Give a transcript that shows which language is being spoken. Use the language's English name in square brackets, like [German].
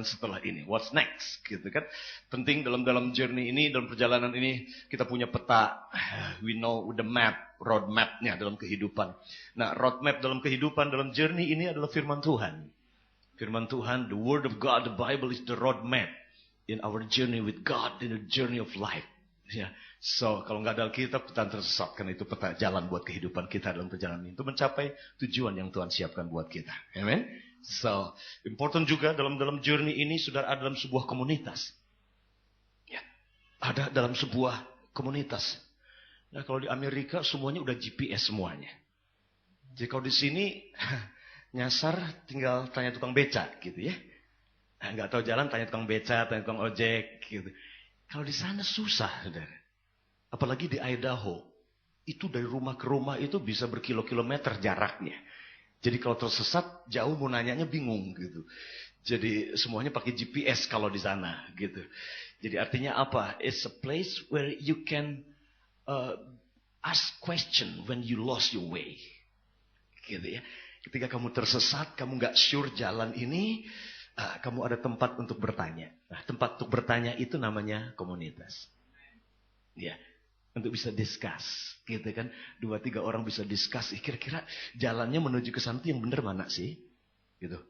[Indonesian] Setelah ini [English] what's next [Indonesian] gitu kan. Penting dalam journey ini, dalam perjalanan ini kita punya peta. [English] We know the map, [Indonesian] road map-nya dalam kehidupan. Nah, road map dalam kehidupan, dalam journey ini adalah firman Tuhan. [English] Firman Tuhan, the word of God, the Bible is the road map in our journey with God, in the journey of life. [Indonesian] Ya, so kalau nggak ada Alkitab kita tersesat, karena itu peta jalan buat kehidupan kita dalam perjalanan itu mencapai tujuan yang Tuhan siapkan buat kita. Amen. [English] So important [Indonesian] juga dalam journey ini saudara ada dalam sebuah komunitas. Ya, ada dalam sebuah komunitas. Nah kalau di Amerika semuanya udah GPS semuanya. Jadi kalau di sini nyasar tinggal tanya tukang beca gitu ya. Nah, nggak tahu jalan tanya tukang beca, tanya tukang ojek gitu. Kalau di sana susah, saudara. Apalagi di Idaho. Itu dari rumah ke rumah itu bisa berkilo-kilometer jaraknya. Jadi kalau tersesat, jauh mau nanyanya bingung gitu. Jadi semuanya pakai GPS kalau di sana gitu. Jadi artinya apa? [English] It's a place where you can ask question when you lost your way. [Indonesian] Gitu ya. Ketika kamu tersesat, kamu nggak sure jalan ini, kamu ada tempat untuk bertanya. Nah, tempat untuk bertanya itu namanya komunitas. Ya, untuk bisa discuss, gitu kan? 2-3 orang bisa discuss. Kira-kira jalannya menuju ke sana yang benar mana sih? Gitu.